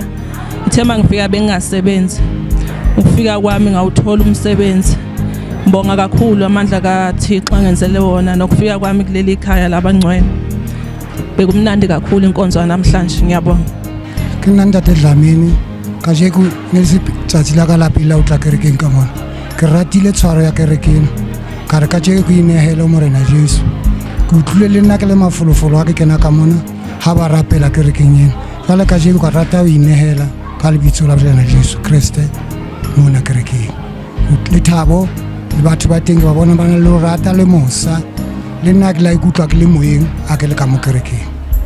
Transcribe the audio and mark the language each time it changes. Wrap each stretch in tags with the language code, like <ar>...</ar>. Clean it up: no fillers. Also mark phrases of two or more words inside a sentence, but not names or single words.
<zu>Ithema ngifika bengingasebenzi. Ukufika kwami ngawuthola umsebenzi. Ngibonga kakhulu amandla kaThixo angenzele wona nokufika kwami kuleli ekhaya labangcwele. Bekumnandi kakhulu inkonzo namhlanje ngiyabonga.</zu> <st>Nanda Dlamini ka jeko ne se tsatsi la ka la pila o tla kerekeng ka mona ke ratile tshwaro ya kerekeng ka re ka jeko go inehela morena Jesu ke utlwile le nna ke le mafolofolo a ke kena ka mona ha ba rapela kerekeng ena jale ka jeko ka rata o inehela ka lebitso la morena Jesu Kriste mona kerekeng le thabo le batho ba teng ba bona ba na le rata le mosa le nna ke la ikutlwa ke le moyeng a ke le ka mo kerekeng.</st>